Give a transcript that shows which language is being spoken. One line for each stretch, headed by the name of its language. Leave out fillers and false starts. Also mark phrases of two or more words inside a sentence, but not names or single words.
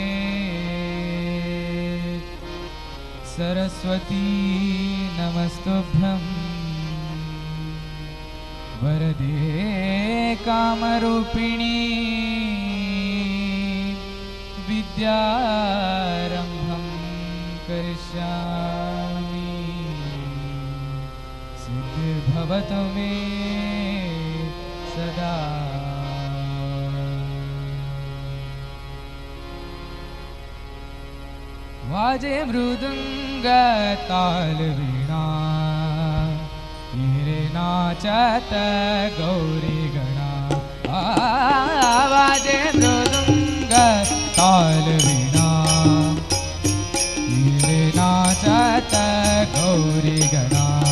Sanskrit: सरस्वती नमस्तुभ्यं वरदे कामरूपिणी विद्यारम्भं करिष्यामि सिद्धिर्भवतु मे सदा।
Marathi: वाजे मृदुंग ताल वीणा हीरे नाचत गौरी गणा। वाजे मृदुंग ताल वीणा हीरे नाचत गौरी गणा।